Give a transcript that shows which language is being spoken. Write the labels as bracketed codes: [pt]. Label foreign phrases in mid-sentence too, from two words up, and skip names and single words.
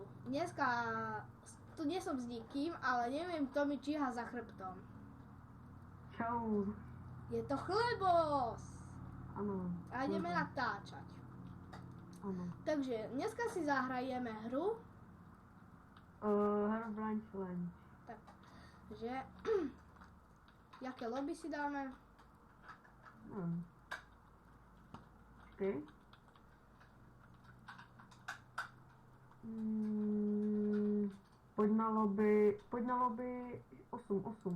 [sk] Dneska tu nie som s nikým, ale neviem, kto mi číha za chrbtom. Čau. Je to Chlebos! [cs] Ano. [sk] A ideme natáčať. [cs] Ano. [sk] Takže dneska si zahrajeme hru. Herobrine Challenge. [cs] Takže jaké lobby si dáme? Nevím. Počkej. Pojď na lobby 8.